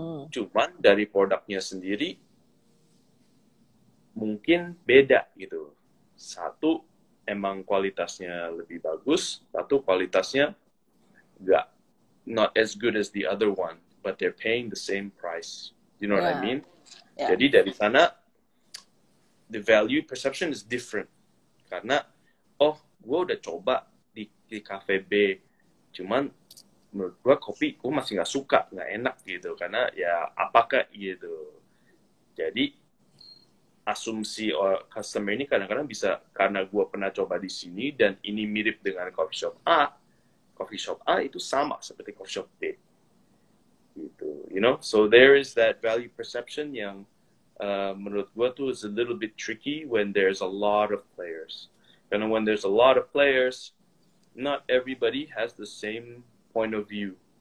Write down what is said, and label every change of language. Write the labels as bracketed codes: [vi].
[id] Cuman dari produknya sendiri mungkin beda gitu. Satu emang kualitasnya lebih bagus, satu kualitasnya [en] not as good as the other one, but they're paying the same price. You know what I mean? [id] Jadi dari sana [en] the value perception is different. [id] Karena gue udah coba di cafe B, cuman menurut gue kopi gue masih nggak enak gitu, karena ya apakah gitu. Jadi asumsi customer ini kadang-kadang bisa karena gue pernah coba di sini dan ini mirip dengan coffee shop A itu sama seperti coffee shop B gitu, [en] you know. So there is that value perception [id] yang menurut gue tuh [en] is a little bit tricky when there's a lot of players. [id] Karena [en] when there's a lot of players, not everybody has the same point of view.